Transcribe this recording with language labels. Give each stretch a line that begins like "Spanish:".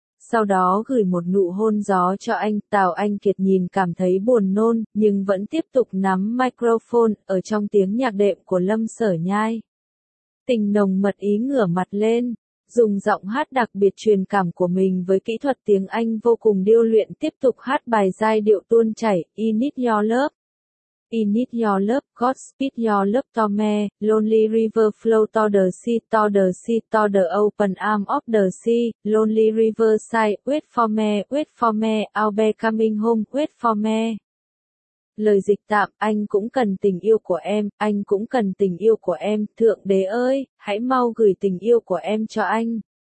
Vietnamese: Sau đó gửi một nụ hôn gió cho anh, Tào Anh Kiệt nhìn cảm thấy buồn nôn, nhưng vẫn tiếp tục nắm microphone, ở trong tiếng nhạc đệm của Lâm Sở Nhai. Tình nồng mật ý ngửa mặt lên, dùng giọng hát đặc biệt truyền cảm của mình với kỹ thuật tiếng Anh vô cùng điêu luyện tiếp tục hát bài giai điệu tuôn chảy, I Need Your Love.
English: I need your love, Godspeed your love to me, lonely river flow to the sea, to the open arm of the sea, lonely river side, wait for me, I'll be coming home, wait for me.
Vietnamese: Lời dịch tạm, anh cũng cần tình yêu của em, anh cũng cần tình yêu của em, Thượng Đế ơi, hãy mau gửi tình yêu của em cho anh.